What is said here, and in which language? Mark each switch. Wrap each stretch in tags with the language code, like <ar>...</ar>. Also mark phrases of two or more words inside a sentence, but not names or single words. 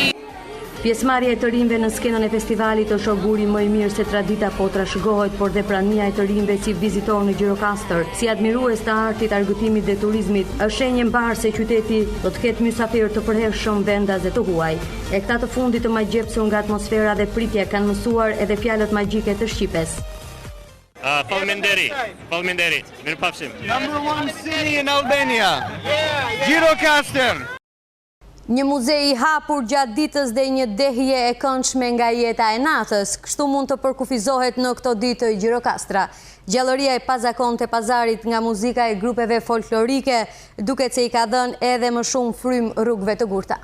<sq>Pjesëmarrja e të rinjve në skenën e festivalit është auguri më i mirë se tradita po trashëgohet, por dhe prania e të rinjve si vizitor në Gjirokastër, si admirues të artit, argëtimit dhe turizmit, është shenjë mbar se qyteti do të ketë mysafirë të përhershëm, vendas dhe të huaj. E këta të fundit të magjepsur nga atmosfera dhe pritja kanë mësuar edhe fjalët magjike të shqipes. Faleminderit. Mirupafshim.</sq> <en>Number 1 city in Albania. Gjirokastër.</en> <sq>Një muze i hapur gjatë ditës dhe një dehje e këndshme nga jeta e natës, kështu mund të përkufizohet në këto ditë Gjirokastra. Gjallëria e pazakonte pazarit nga muzika e grupeve folklorike, duket se i ka dhënë edhe më shumë frym rrugëve të gurta.</sq>